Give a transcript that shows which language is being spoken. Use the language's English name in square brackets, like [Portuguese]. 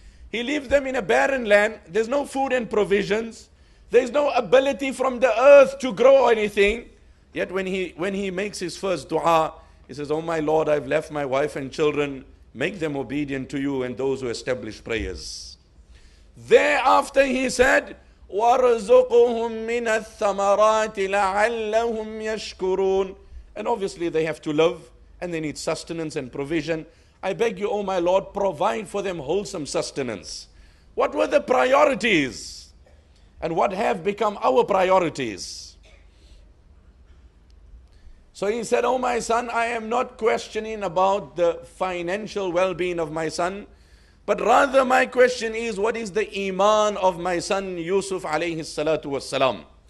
[English] He leaves them in a barren land. There's no food and provisions. There's no ability from the earth to grow anything. Yet when he makes his first dua, he says, "Oh my Lord, I've left my wife and children. Make them obedient to you and those who establish prayers." Thereafter he said, [Arabic] وَارْزُقُهُم مِّنَ الثَّمَرَاتِ لَعَلَّهُمْ يَشْكُرُونَ. [English] And obviously they have to live and they need sustenance and provision. I beg you, oh my Lord, provide for them wholesome sustenance. What were the priorities? And what have become our priorities? So he said, "Oh my son, I am not questioning about the financial well-being of my son, but rather my question is, what is the iman of my son Yusuf alayhi salatu wassalam?"